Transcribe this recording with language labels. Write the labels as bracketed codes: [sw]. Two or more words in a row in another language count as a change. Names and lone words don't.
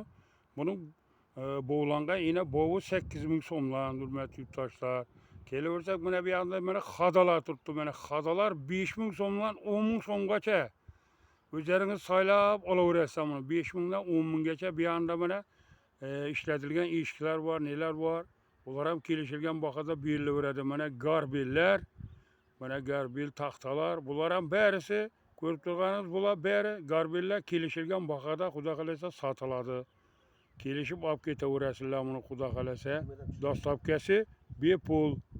[uz] Buning bog'langan yine bovi 8 ming so'mdan, hurmatli yurtdoshlar. Kelaversak mana bu yerda mana xadalar turibdi. Mana xadalar 5 ming so'mdan 10 ming so'mgacha. O'zlaringiz saylab olaverasizlar buni. 5 mingdan 10 minggacha bu yerda mana ishlatilgan eshiklar var, [tr] neler var. [uz] Ular ham kelishilgan bahada berilaveradi. Mana garbellar, mana garbil taxtalar, bular ham barisi ko'rib turganingiz bular bari garbellar kelishilgan bahada xudo qalasa sotiladi. Kelishib olib ketaverasizlar buni xudo qalasa. Dastabkasi bepul.